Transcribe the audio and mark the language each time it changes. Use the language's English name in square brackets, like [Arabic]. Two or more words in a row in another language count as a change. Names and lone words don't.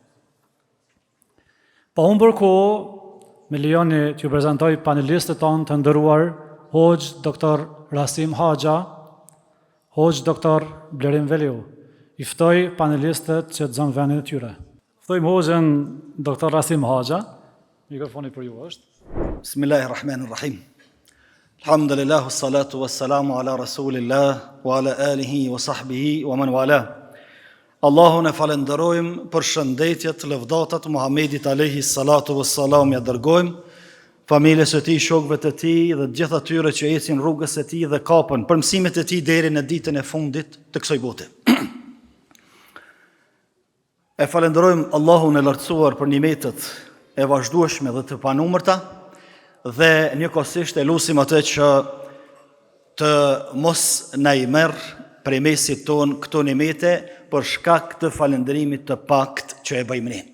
[Albanian] Pa humbur kohë, më lejoni t'ju prezantoj panelistët tonë të nderuar, Hoxh Dr. Rasim Haxha, Hoxh Dr. Blerim Veliu. I ftoj panelistët që të zonë vendin e tyre. Ftojmë Hoxhën Dr. Rasim Haxha. Mikrofoni për ju është. [Arabic] بسم الله الرحمن الرحيم. الحمد لله، والصلاة والسلام على رسول الله، وعلى آله وصحبه ومن والاه. [Albanian] Allahun e falenderojmë për shëndetjet, lëvdatat Muhamedit [Arabic] عليه الصلاة والسلام, [Albanian] ja dërgojmë familjes së tij, shokëve të tij dhe të gjithë atyre që ecin rrugës së tij dhe kapën për mësimet e tij deri në ditën e fundit të kësaj bote. E falenderojmë Allahun e lartësuar për nimetet e vazhdueshme dhe të panumërta dhe njëkohësisht e lutim atë që të mos na i merr prej mesit ton këto nimete për shkak të falënderimit të pakt që e bëjmë ne.